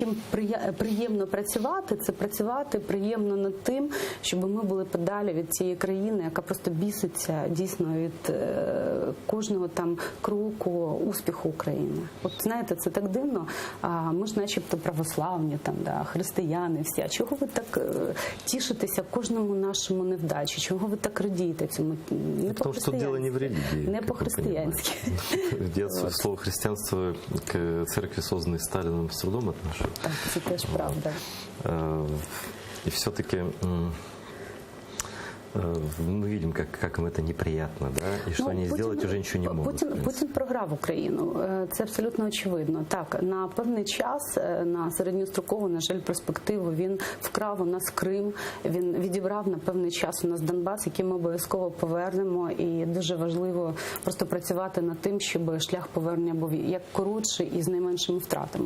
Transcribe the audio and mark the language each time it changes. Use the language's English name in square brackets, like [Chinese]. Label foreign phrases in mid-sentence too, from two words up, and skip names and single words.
[Ukrainian] ким приємно працювати, це працювати приємно над тим, щоб ми були подалі від цієї країни, яка просто біситься дійсно від кожного там кроку успіху України. От знаєте, це так дивно. Ми ж начебто православні, там, да, християни всі. А чого ви так тішитеся кожному нашому невдачі? Чого ви так радієте цьому? Не [Russian] Потому что дело не в религии. Не по-християнски. Я слово христианство к церкви, созданной Сталином, с трудом отношу. [Ukrainian] Так, це теж правда. [Russian] И все-таки мы видим, как им это неприятно, да, и что они сделать уже ничего не могут. [Ukrainian] Путін програв Україну, це абсолютно очевидно. Так, на певний час, на середньострокову, на жаль, перспективу, він вкрав у нас Крим, він відібрав на певний час у нас Донбас, який ми обов'язково повернемо, і дуже важливо просто працювати над тим, щоб шлях повернення був як коротший і з найменшими втратами.